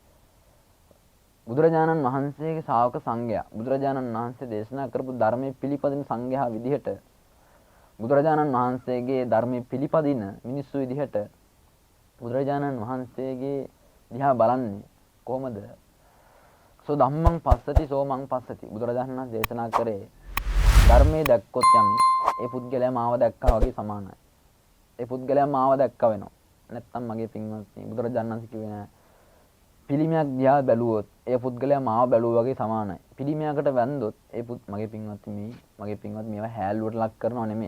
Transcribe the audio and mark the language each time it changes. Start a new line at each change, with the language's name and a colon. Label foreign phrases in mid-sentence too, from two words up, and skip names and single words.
Sinhala: බුදුරජාණන් වහන්සේගේ ශ්‍රාවක සංඝයා බුදුරජාණන් වහන්සේ දේශනා කරපු ධර්මයේ පිළිපදින සංඝයා විදිහට බුදුරජාණන් වහන්සේගේ ධර්මයේ පිළිපදින මිනිස්සු විදිහට බුදුරජාණන් වහන්සේගේ දිහා බලන්නේ කොහොමද?
Pali: සෝ ධම්මං පස්සති සෝ මං පස්සති
Sinhala: බුදුරජාණන් වහන්සේ දේශනා කරේ ධර්මයේ දැක්කොත් යමි ඒ පුද්ගලයා මාව දැක්කා වගේ සමානයි. ඒ පුද්ගලයා මාව දැක්කා වෙනවා. නැත්තම් මගේ පින්වත්නි බුදුරජාණන් වහන්සේ කිව්වේ නෑ පිළිමයක් දිහා බැලුවොත් ඒ පුද්ගලයා මාව බැලුවා වගේ සමානයි. පිළිමයකට වැන්දොත් මගේ පින්වත්නි මේවා හැල්ලුවට ලක් කරනව නෙමෙයි.